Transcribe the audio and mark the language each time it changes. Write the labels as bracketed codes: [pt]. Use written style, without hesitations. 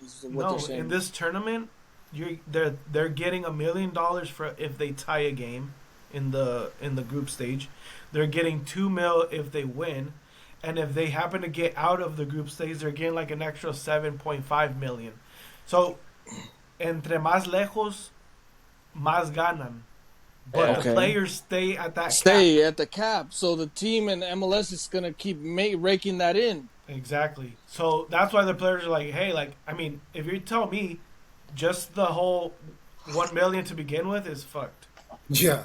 [en] Is what they're saying. In this tournament, they're getting $1 million for if they tie a game in the group stage. They're getting $2 mil if they win, and if they happen to get out of the group stage, they're getting like an extra 7.5 million. [es] So, entre más lejos, más ganan. [en] But the players stay at that cap. At the cap. So the team in MLS is gonna keep raking that in. Exactly. So that's why the players are like, hey, like, I mean, if you tell me just the whole 1 million to begin with is fucked. Yeah.